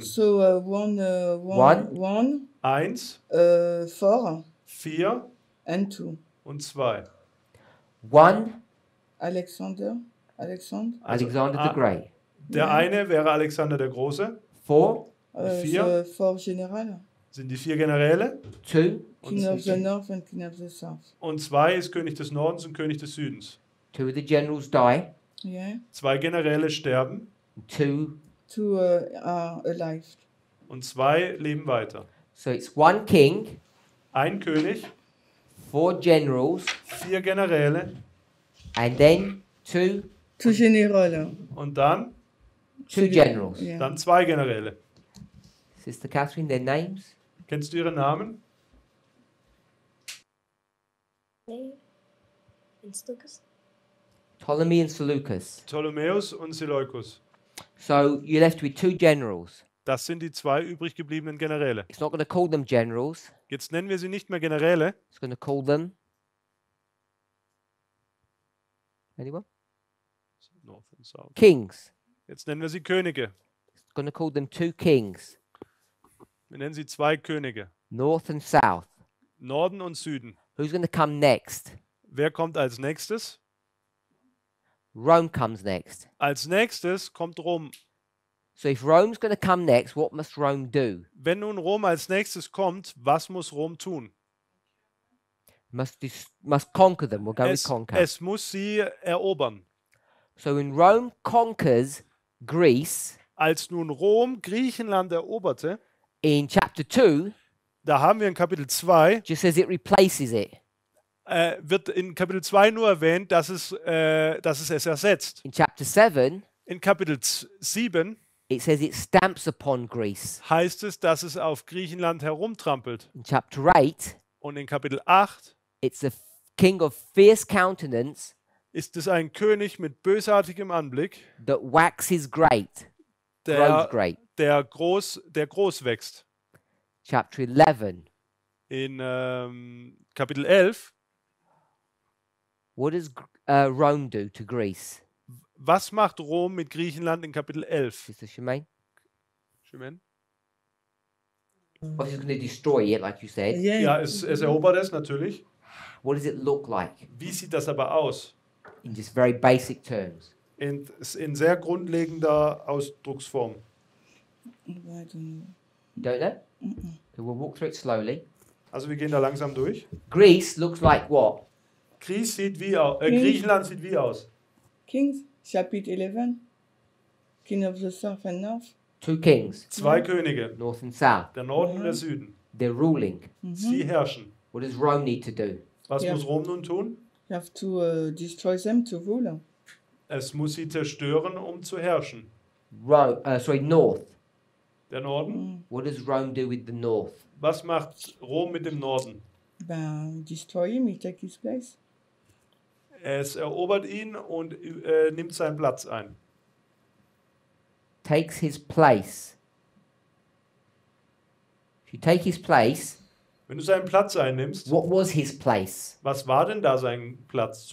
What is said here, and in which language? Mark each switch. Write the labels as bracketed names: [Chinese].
[English] So one, 1, 4 4 and 2. [German] und 2. [English] 1, Alexander. Alexander the Great. [German] Der eine wäre Alexander der Große. [English] 4, [German] Vier. [English] The 4 general. [German] Sind die 4 Generäle. [English] 2, King of the North and King of the South. [German] Und 2 ist König des Nordens und König des Südens. [English] 2 of the generals die, Yeah. [German] 2 Generäle sterben [English] 2. 2 are alive. [German] und 2 leben weiter. [English] So it's 1 king, [German] Ein König, [English] 4 generals, [German] 4 Generäle [English] and then 2 2 general. [German] und dann [English] 2 generals. Yeah. [German] Dann 2 Generäle. [English] Sister Catherine, their names? [German] Kennst du ihre Namen? [English] Ptolemy and Seleucus. [German] Ptolemäus und Seleukus. [English] So you're left with 2 generals. [German] Das sind die 2 übrig gebliebenen Generäle. [English] It's not going to call them generals. [German] Jetzt nennen wir sie nicht mehr Generäle, [English] It's going to call them. Anyone? North and South. Kings. [German] Jetzt nennen wir sie Könige. [English] It's going to call them 2 kings. [German] Wir nennen sie 2 Könige. [English] North and south. [German] Norden und Süden. [English] Who's going to come next? [German] Wer kommt als nächstes? [English] Rome comes next. [German] Als nächstes kommt Rom. [English] So if Rome's going to come next, what must Rome do? [German] Wenn nun Rom als nächstes kommt, was muss Rom tun? [English] Must conquer them. We'll go with conquer. [German] Es muss sie erobern. [English] So when Rome conquers Greece [German] Als nun Rom Griechenland eroberte, [English] in chapter 2, [German] da haben wir in Kapitel 2, [English] just says it replaces it. [German] wird in Kapitel 2 nur erwähnt, dass es ersetzt. [English] In chapter 7, [German] In Kapitel 7 [English] it says it stamps upon Greece. [German] heißt es, dass es auf Griechenland herumtrampelt. [English] In chapter 8, [German] Und in Kapitel 8 [English] it's a king of fierce countenance [German] ist es ein König mit bösartigem Anblick, [English] that waxes great, grows [German] der, [English] great. [German] der groß wächst. [English] Chapter 11, [German] In Kapitel 11, [English] what does Rome do to Greece? [German] was macht Rom mit Griechenland in Kapitel 11? [English] Sister Shemaine? Schimen? Well, he's going to destroy it, like you said. Yeah. [German] Ja, es erobert es natürlich. [English] What does it look like [German] Wie sieht das aber aus? [English] in just very basic terms? [German] In sehr grundlegender Ausdrucksform. [English] I don't know. You don't know? Okay, we'll walk through it slowly. [German] Also wir gehen da langsam durch. [English] Greece looks like what? [German] Griechenland sieht wie aus? [English] Kings, chapter 11. King of the South and North. Two kings, [German] Zwei Könige, [English] north and south. [German] der Norden und der Süden. [English] They're ruling. [German] Sie herrschen. [English] What does Rome need to do? [German] Was Ja. muss Rom nun tun? [English] You have to destroy them to rule. [German] Es muss sie zerstören, um zu herrschen. [English] North. [German] Der Norden? [English] What does Rome do with the north? [German] Was macht Rom mit dem Norden? [English] Ben, destroy him, he take his place. [German] Es erobert ihn und nimmt seinen Platz ein. [English] Takes his place. If you take his place, [German] Wenn du seinen Platz einnimmst, [English] what was his place? [German] was war denn da sein Platz